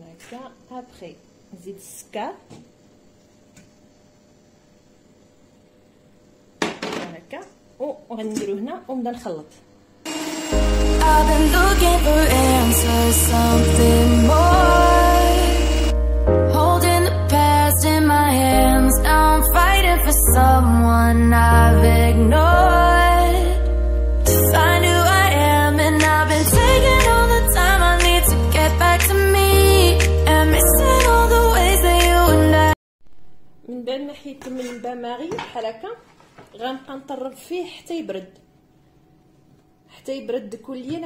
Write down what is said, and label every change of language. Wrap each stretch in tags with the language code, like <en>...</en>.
<ar>هكا ابخي نزيد السكر هكا، وغنديرو هنا ونبدا نخلط.</ar> <en>I've been looking for answers, something more, holding the past in my hands. Now I'm fighting for someone I've ignored, to find who I am. And I've been taking all the time I need to get back to me, and missing all the ways that you and I.</en> <ar>من بعد ما حيدت من البان ماغي بحال هكا غنبقى نطرب فيه حتى يبرد كليا.</ar>